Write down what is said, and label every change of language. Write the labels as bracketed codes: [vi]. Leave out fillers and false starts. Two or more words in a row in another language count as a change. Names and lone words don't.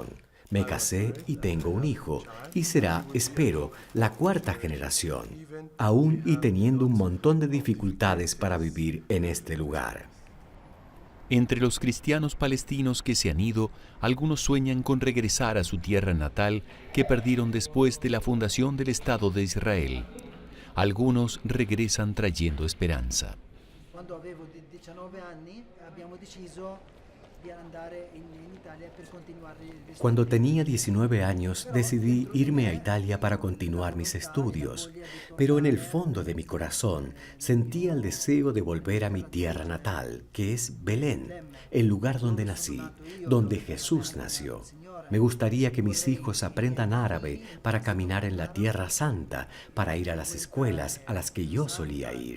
[es] Me casé y tengo un hijo, y será, espero, la cuarta generación, aún y teniendo un montón de dificultades para vivir en este lugar. Entre los cristianos palestinos que se han ido, algunos sueñan con regresar a su tierra natal que perdieron después de la fundación del Estado de Israel. Algunos regresan trayendo esperanza. [it] Quando avevo 19 anni abbiamo deciso di andare in Italia per continuare gli studi. [es] Cuando tenía 19 años decidí irme a Italia para continuar mis estudios, pero en el fondo de mi corazón sentía el deseo de volver a mi tierra natal, que es Belén, el lugar donde nací, donde Jesús nació. Me gustaría que mis hijos aprendan árabe para caminar en la Tierra Santa, para ir a las escuelas a las que yo solía ir.